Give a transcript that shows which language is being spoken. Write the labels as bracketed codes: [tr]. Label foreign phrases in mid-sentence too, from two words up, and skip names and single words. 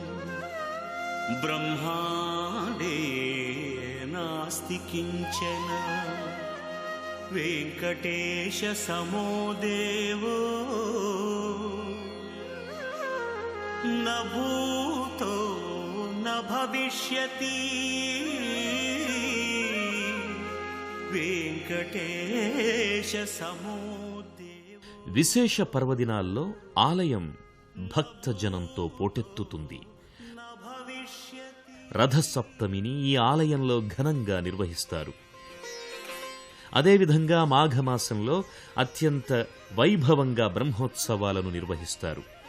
[sa] ब्रह्माण्डे नास्ति किञ्चन वेङ्कटेशसमो देवो न भूतो न भविष्यति वेङ्कटेशसमो देवो। [te] విశేష పర్వదినాల్లో ఆలయం భక్తజనంతో పోటెత్తుతుంది. రథసప్తమిని ఈ ఆలయంలో ఘనంగా నిర్వహిస్తారు. అదేవిధంగా మాఘమాసంలో అత్యంత వైభవంగా బ్రహ్మోత్సవాలను నిర్వహిస్తారు.